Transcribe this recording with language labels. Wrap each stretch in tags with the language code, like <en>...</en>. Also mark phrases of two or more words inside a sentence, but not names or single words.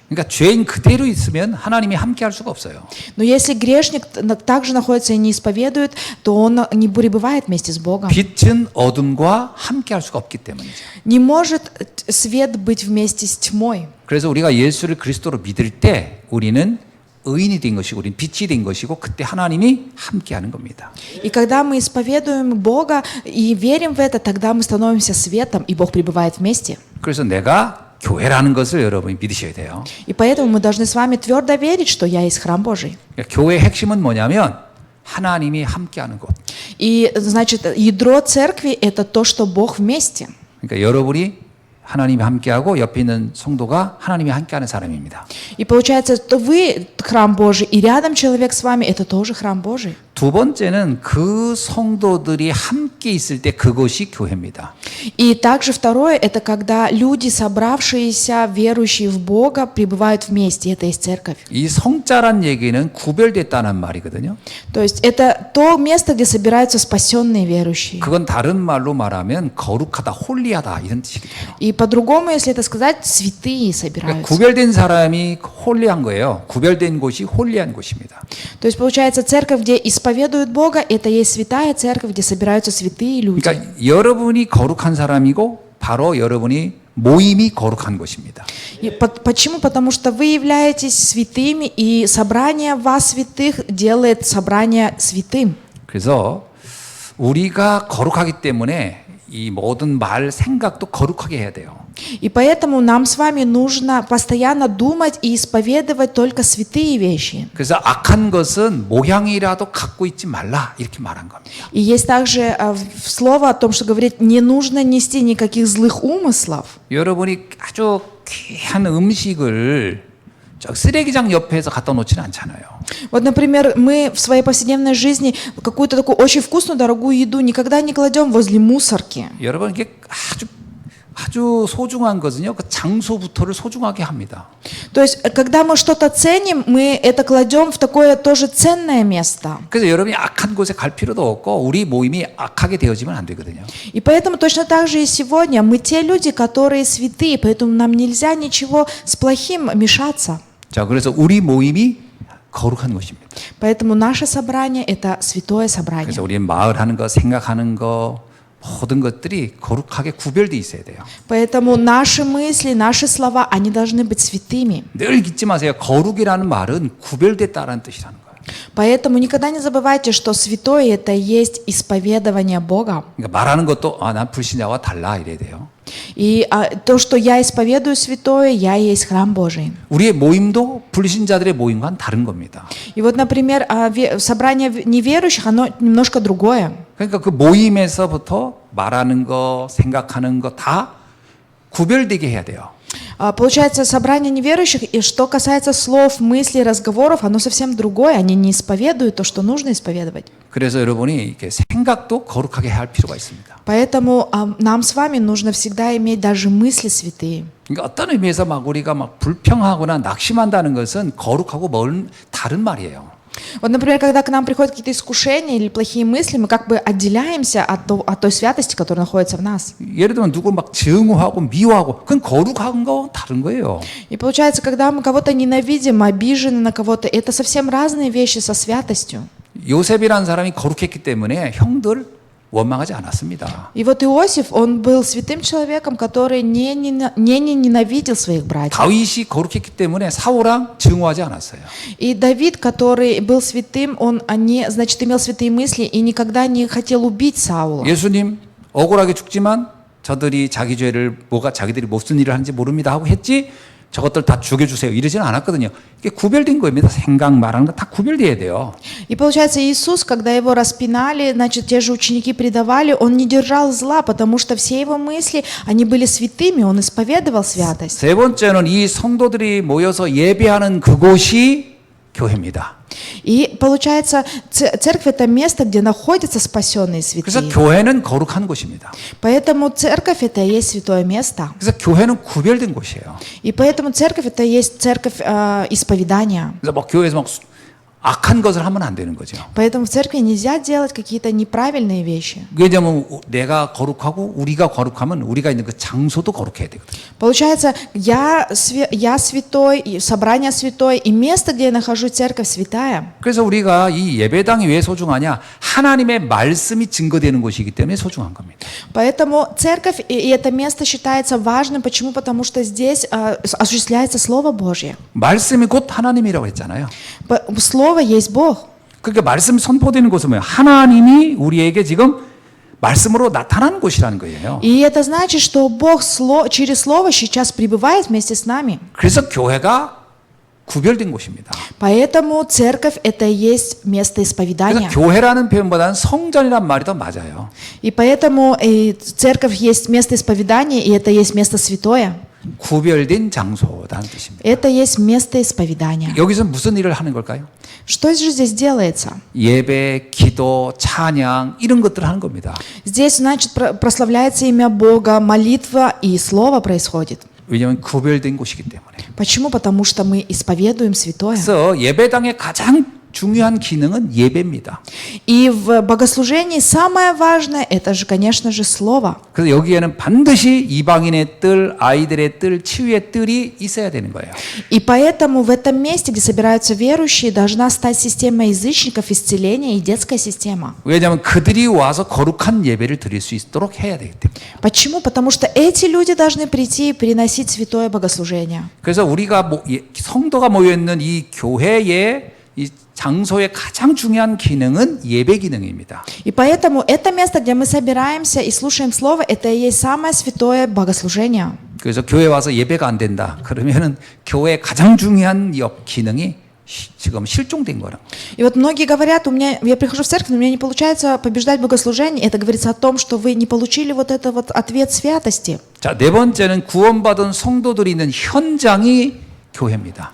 <ko>그러니까 죄인 그대로 있으면 하나님이 함께할 수가 없어요.</ko> <ru>Но если грешник также находится и не исповедует, то он не пребывает вместе с Богом.</ru> <ko>빛은 어둠과 함께할 수가 없기 때문이죠.</ko> <ru>Не может свет быть вместе с тьмой.</ru> <ko>그래서 우리가 예수를 그리스도로 믿을 때 우리는 의인이 된 것이고 우리는 빛이 된 것이고 그때 하나님이 함께하는 겁니다.</ko> <ru>И когда мы исповедуем Бога и верим в это, тогда мы становимся светом, и Бог пребывает вместе.</ru> <ko>그래서 내가 교회라는 것을 여러분이 믿으셔야 돼요.</ko> <ru>И поэтому мы должны с вами твердо верить, что я есть храм Божий.</ru> <ko>그러니까 교회의 핵심은 뭐냐면 하나님이 함께하는 곳.</ko> <ru>И, значит, ядро церкви – это то, что Бог вместе.</ru> <ko>그러니까 여러분이 하나님이 함께하고 옆에 있는 성도가 하나님이 함께하는 사람입니다.</ko> <ru>И получается, что вы храм Божий, и рядом человек с вами – это тоже храм Божий.</ru> <ko>두 번째는 그 성도들이 함께 있을 때 그것이 교회입니다.</ko> <ru>И также второе – это когда люди, собравшиеся, верующие в Бога, пребывают вместе. Это есть церковь.</ru> <ko>이 성자란 얘기는 구별됐다는 말이거든요.</ko> <ru>То есть это то место, где собираются спасенные верующие.</ru> <ko>그건 다른 말로 말하면 거룩하다, 홀리하다 이런 뜻이거든요.</ko> <ru>И по-другому, если это сказать, святые</ru> <ko>그러니까</ko> <ru>собираются.</ru> <ko>구별된 사람이 홀리한 거예요. 구별된 곳이 홀리한 곳입니다.</ko> <ru>То есть получается, церковь, где исповедуют Бога, это есть святая церковь, где собираются святые люди.</ru> <ko>그러니까 여러분이 거룩한 사람이고 바로 여러분이 모임이 거룩한 곳입니다.</ko> <ru>И почему? Потому что вы являетесь святыми, и собрание вас святых делает собрание святым.</ru> <ko>그래서 우리가 거룩하기 때문에 이 모든 말, 생각도 거룩하게 해야 돼요.</ko> <ru>И поэтому нам с вами нужно постоянно думать и исповедовать только святые вещи.</ru> <ko>그래서 악한 것은 모양이라도 갖고 있지 말라 이렇게 말한 겁니다.</ko> <ru>И есть также слово о том, что говорит, не нужно нести никаких злых умыслов.</ru> <ko>여러분이 아주 귀한 음식을 저 쓰레기장 옆에서 갖다 놓지는 않잖아요.</ko> <ru>Вот, например, мы в своей повседневной жизни какую-то такую очень вкусную, дорогую еду никогда не кладем возле мусорки.</ru> <ko>여러분 이게 아주 소중한 것은요, 그 장소부터를 소중하게 합니다.</ko> <ru>То То есть, когда мы что-то ценим, мы это кладем в такое тоже ценное место.</ru> <ko>그래서 여러분이 악한 곳에 갈 필요도 없고 우리 모임이 악하게 되어지면 안 되거든요.</ko> <ru>И поэтому точно так же и сегодня мы те люди, которые святые, поэтому нам нельзя ничего с плохим мешаться.</ru> <ko>자, 그래서 우리 모임이 거룩한 곳입니다.</ko> <ru>Поэтому наше собрание – это святое собрание.</ru> <ko>그래서 우리는 말하는 거, 생각하는 거 모든 것들이 거룩하게 구별돼 있어야 돼요.</ko> <ru>Поэтому наши мысли, наши слова, они должны быть святыми.</ru> <ko>늘 잊지 마세요. 거룩이라는 말은 구별됐다라는 뜻이라는 거예요.</ko> <ru>Поэтому никогда не забывайте, что святое – это есть исповедование Бога.</ru> <ko>그러니까 말하는 것도 난 불신자와 달라 이래야 돼요.</ko> <ru>И то, что я исповедую святое, я и есть храм Божий.</ru> <ko>우리의 모임도 불신자들의 모임과는 다른 겁니다.</ko> <ru>И вот, например, собрание неверующих, оно немножко другое.</ru> <ko>그러니까 그 모임에서부터 말하는 거, 생각하는 거 다 구별되게 해야 돼요.</ko> <ru>Получается, собрание неверующих, и что касается слов, мыслей, разговоров, оно совсем другое. Они не исповедуют то, что нужно исповедовать.</ru> <ko>그래서 여러분이 이렇게 생각도 거룩하게 할 필요가 있습니다.</ko> <ru>Поэтому нам с вами нужно всегда иметь даже мысли святые.</ru> <ko>그러니까 어떤 의미에서 막 우리가 막 불평하거나 낙심한다는 것은 거룩하고 먼 다른 말이에요.</ko> <ru>Вот, например, когда к нам приходят какие-то искушения или плохие мысли, мы как бы отделяемся от той святости, которая находится в нас.</ru> <ko>예를 들면 누구 막 증오하고 미워하고 그건 거룩한 거 다른 거예요.</ko> <ru>И получается, когда мы кого-то ненавидим, обижены на кого-то, это совсем разные вещи со святостью.</ru> <ko>요셉이라는 사람이 거룩했기 때문에 형들 원망하지 않았습니다.</ko> <ru>И вот Иосиф, он был святым человеком, который не ненавидел своих братьев.</ru> <ko>다윗이 거룩했기 때문에 사울랑 증오하지 않았어요.</ko> <ru>И Давид, который был святым, он значит, имел святые мысли и никогда не хотел убить Саула.</ru> <ko>예수님 억울하게 죽지만 저들이 자기 죄를 자기들이 무슨 일을 하는지 모릅니다 하고 했지 저것들 다 죽여주세요 이러지는 않았거든요. 이게 구별된 겁니다. 생각 말하는 거 다 구별돼야 돼요.</ko> <ru>И получается, Иисус, когда его распинали, значит, те же ученики предавали, он не держал зла, потому что все его мысли, они были святыми, он исповедовал святость.</ru> <ko>세 번째는 이 성도들이 모여서 예배하는 그곳이 교회입니다.</ko> <ru>И получается, церковь – это место, где находятся спасенные</ru> <ko>그래서</ko> <ru>святые.</ru> <ko>교회는 거룩한 곳입니다.</ko> <ru>Поэтому церковь – это и есть святое место.</ru> <ko>그래서 교회는 구별된 곳이에요.</ko> <ru>И поэтому церковь – это и есть церковь исповедания.</ru> <ko>그래서 막 교회에서 막 악한 것을 하면 안 되는 거죠.</ko> <ru>Поэтому в церкви нельзя делать какие-то неправильные вещи.</ru> <ko>왜냐하면 내가 거룩하고 우리가 거룩하면 우리가 있는 그 장소도 거룩해야 되거든요.</ko> <ru>Получается, я святой, и собрание святое, и место, где я нахожусь, церковь святая.</ru> <ko>그래서 우리가 이 예배당이 왜 소중하냐? 하나님의 말씀이 증거되는 곳이기 때문에 소중한 겁니다.</ko> <ru>Поэтому церковь и это место считается важным. Почему? Потому что здесь осуществляется Слово Божье.</ru> <ko>말씀이 곧 하나님이라고 했잖아요.</ko> <ru>Слово есть Бог.</ru> <ko>그러니까 말씀 선포되는 곳은 뭐예요? 하나님이 우리에게 지금 말씀으로 나타나는 곳이라는 거예요.</ko> <ru>И это значит, что Бог через Слово сейчас пребывает вместе с нами.</ru> <ko>그래서 교회가 구별된 곳입니다.</ko> <ru>Поэтому церковь – это и есть место исповедания.</ru> <ko>그래서 교회라는 표현보다는 성전이란 말이 더 맞아요.</ko> <ru>И поэтому церковь есть место исповедания, и это есть место святое.</ru> <ko>구별된 장소라는 뜻입니다.</ko> <ru>Это есть место исповедания.</ru> <ko>여기서 무슨 일을 하는 걸까요?</ko> <ru>Что же здесь делается?</ru> <ko>예배, 기도, 찬양 이런 것들을 하는 겁니다.</ko> <ru>Здесь, значит, прославляется имя Бога, молитва и слово происходит.</ru> <ko>왜냐하면 구별된 곳이기 때문에.</ko> <ru>Почему? Потому что мы исповедуем святое.</ru> <ko>그래서 예배당의 가장 중요한 기능은 예배입니다.</ko> <ru>И в богослужении самое важное – это же, конечно же, слово.</ru> <ko>그래서 여기에는 반드시 이방인의 뜰, 아이들의 뜰, 치유의 뜰이 있어야 되는 거예요.</ko> <ru>И поэтому в этом месте, где собираются верующие, должна стать система язычников, исцеления и детская система.</ru> <ko>왜냐하면 그들이 와서 거룩한 예배를 드릴 수 있도록 해야 되기 때문에.</ko> <ru>Почему? Потому что эти люди должны прийти и приносить святое богослужение.</ru> <ko>그래서 우리가 성도가 모여 있는 이 교회의 이 장소의 가장 중요한 기능은 예배 기능입니다.</ko> <ru>И поэтому это место, где мы собираемся и слушаем Слово, это и есть самое святое богослужение.</ru> <ko>그래서 교회 와서 예배가 안 된다. 그러면은 교회의 가장 중요한 기능이 지금 실종된 거라.</ko> <ru>И вот многие говорят, я прихожу в церковь, но у меня не получается побеждать богослужение. Это говорится о том, что вы не получили вот этот вот ответ святости.</ru> <ko>자, 네 번째는 구원받은 성도들이 있는 현장이 교회입니다.</ko>